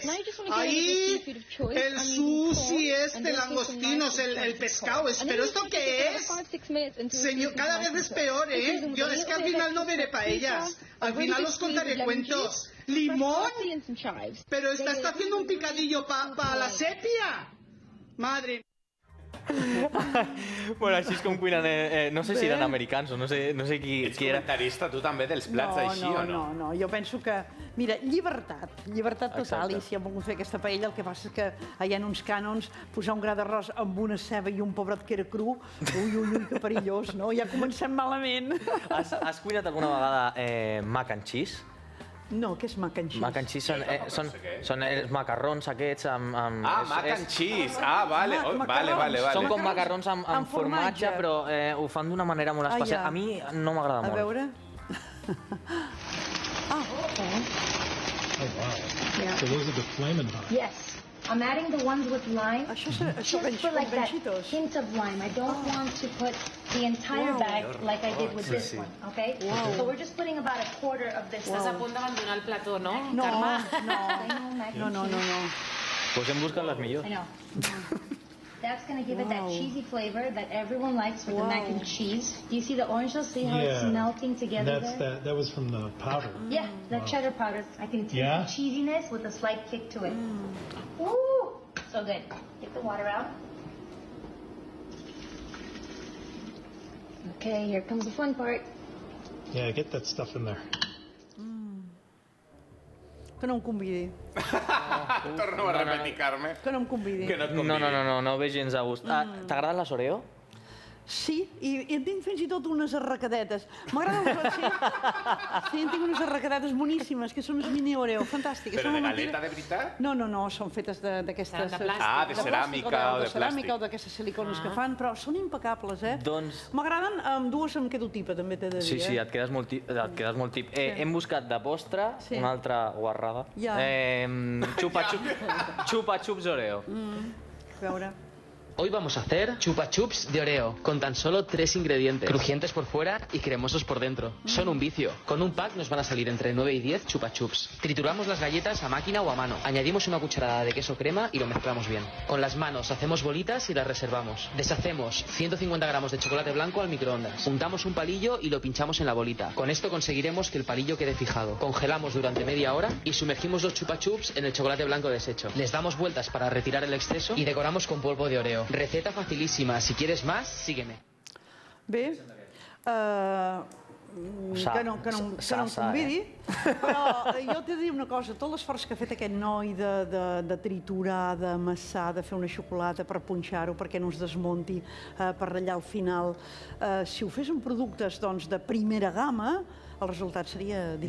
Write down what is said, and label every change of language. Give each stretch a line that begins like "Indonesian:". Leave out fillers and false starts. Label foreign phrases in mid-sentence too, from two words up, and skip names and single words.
Spanish: Ahí, el sushi este, langostinos, el pescado. ¿Pero esto qué es? Señor, cada vez es peor, ¿eh? Yo es que al final no veré paellas. Al final os contaré cuentos. ¿Limón? ¿Pero está haciendo un picadillo para la sepia? Madre...
Catalan: Bueno, així és com cuinen... No sé si eren americans o no sé qui era. Ets comentarista, tu també, dels plats així o no? No, jo penso que... Mira, llibertat total, i si hem volgut fer aquesta paella, el que passa és que hi ha uns cànons, posar un gra d'arròs amb una ceba i un pobret que era cru, ui, que perillós, no? Ja comencem malament. Has cuinat alguna vegada
English: mac and cheese?
Catalan: No, què és
English: mac and cheese? Mac and cheese
Catalan: són els macarrons aquests amb...
English: mac and cheese.
Catalan: Vale. Són com macarrons amb formatge, però ho fan d'una manera molt especial. A mi no m'agrada molt. A veure...
English: So those are the Flamin' Hot. Yes. I'm adding the ones with lime just for like that hint of lime. I don't want to put the entire bag like I did with this one, okay? So we're just putting about a quarter of this.
Catalan: Estàs a punt d'abandonar el plató, no? No, Carme? no. Pues hem buscat les millors.
English: I know. That's going to give it that cheesy flavor that everyone likes with the mac and cheese. Do you see the orange sauce? See how it's melting together there? That was from the powder. Yeah, the cheddar powder. I can taste the cheesiness with a slight kick to it. Ooh, so good. Get the water out. Okay, here comes the fun part. Yeah, get that stuff in there.
Catalan: Que no em convidi. Torno a repetir, Carme. Que no em convidi. Que no et convidi. No ve gens a gust. T'agraden les Oreo? Sí, i en tinc fins i tot unes arracadetes. M'agraden les... Sí, en tinc unes arracadetes boníssimes, que són unes mini Oreo, fantàstiques. Però de galeta, de veritat? No, són fetes d'aquestes... De plàstic. Ah, de ceràmica o de plàstic. De ceràmica o d'aquestes silicones que fan, però són impecables, eh? Doncs... M'agraden, amb dues em quedo tipa, també t'he de dir, Sí, et quedes molt tip. Hem buscat de postre una altra guarrada. Xupa-xups Oreo. A veure...
Spanish: Hoy vamos a hacer chupa chups de Oreo, con tan solo 3 ingredientes, crujientes por fuera y cremosos por dentro. Son un vicio. Con un pack nos van a salir entre 9 y 10 chupa chups. Trituramos las galletas a máquina o a mano. Añadimos una cucharada de queso crema y lo mezclamos bien. Con las manos hacemos bolitas y las reservamos. Deshacemos 150 gramos de chocolate blanco al microondas. Untamos un palillo y lo pinchamos en la bolita. Con esto conseguiremos que el palillo quede fijado. Congelamos durante media hora y sumergimos los chupa chups en el chocolate blanco deshecho. Les damos vueltas para retirar el exceso y decoramos con polvo de Oreo. Receta facilísima. Si quieres más, sígueme.
Catalan: Bé, que no em convidi, però jo t'he de dir una cosa, tot l'esforç que ha fet aquest noi de triturar, d'amassar, de fer una xocolata per punxar-ho, perquè no es desmunti, per ratllar al final, si ho fes en productes de primera gamma, el resultat seria diferent.